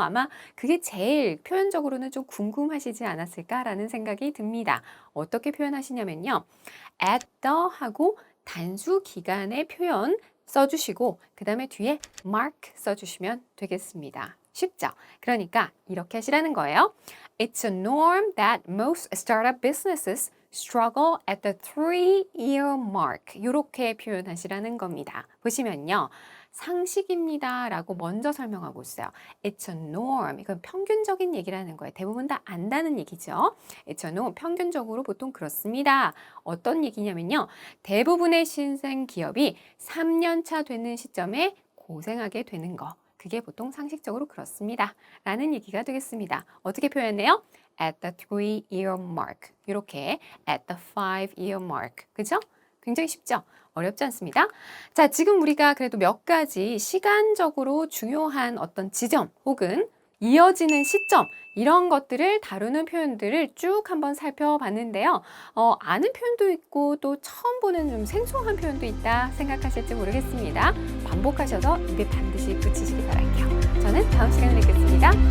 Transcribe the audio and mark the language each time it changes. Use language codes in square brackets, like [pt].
[ko] 아마 그게 제일 표현적으로는 좀 궁금하시지 않았을까라는 생각이 듭니다. 어떻게 표현하시냐면요. at the 하고 단수 기간의 표현 써주시고 그 다음에 뒤에 mark 써주시면 되겠습니다. 쉽죠? 그러니까 이렇게 하시라는 거예요. [en] It's a norm that most startup businesses struggle at the 3-year mark. [ko] 이렇게 표현하시라는 겁니다. 보시면요. 상식입니다 라고 먼저 설명하고 있어요. [en] It's a norm. [ko] 이건 평균적인 얘기라는 거예요. 대부분 다 안다는 얘기죠. [en] It's a norm. [ko] 평균적으로 보통 그렇습니다. 어떤 얘기냐면요. 대부분의 신생 기업이 3년 차 되는 시점에 고생하게 되는 거. 그게 보통 상식적으로 그렇습니다. 라는 얘기가 되겠습니다. 어떻게 표현해요? [en] At the 3-year mark. [ko] 이렇게 [en] at the 5-year mark. [ko] 그죠? 굉장히 쉽죠? 어렵지 않습니다. 자, 지금 우리가 그래도 몇 가지 시간적으로 중요한 어떤 지점 혹은 이어지는 시점 이런 것들을 다루는 표현들을 쭉 한번 살펴봤는데요. 아는 표현도 있고 또 처음 보는 좀 생소한 표현도 있다 생각하실지 모르겠습니다. 반복하셔서 입에 반드시 붙이시기 바랄게요. 저는 다음 시간에 뵙겠습니다.